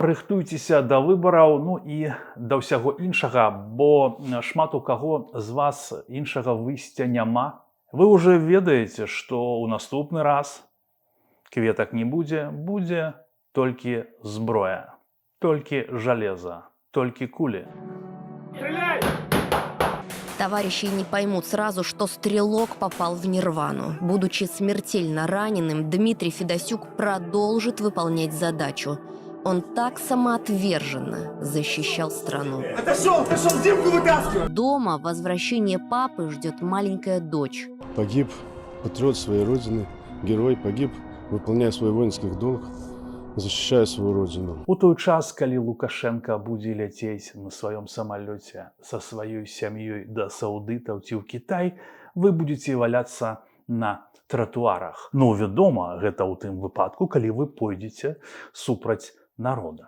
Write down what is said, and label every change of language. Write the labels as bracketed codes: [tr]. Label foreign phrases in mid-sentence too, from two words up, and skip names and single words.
[be] Рыхтуйцеся да выбараў, ну і да ўсяго іншага, бо шмат у каго з вас іншага выйсця няма. Вы ўжо ведаеце, што ў наступны раз кветак не будзе, будзе толькі зброя, толькі жалеза, толькі кулі. [ru] Товарищи не поймут сразу, что стрелок попал в нирвану. Будучи смертельно раненым, Дмитрий Федосюк продолжит выполнять задачу. Он так самоотверженно защищал страну. Отошел, Димку вытаскивай! Дома возвращение папы ждет маленькая дочь. Погиб патриот своей родины, герой погиб, выполняя свой воинский долг, защищая свою родину. [be] У той час, калі Лукашенко будзе ляцець на сваём самалёце са сваёй сям'ёй да саудытаў ці ў Кітай, вы будзеце валяцца на тратуарах. Ну, вядома, гэта ў тым выпадку, калі вы пойдзеце супраць народа.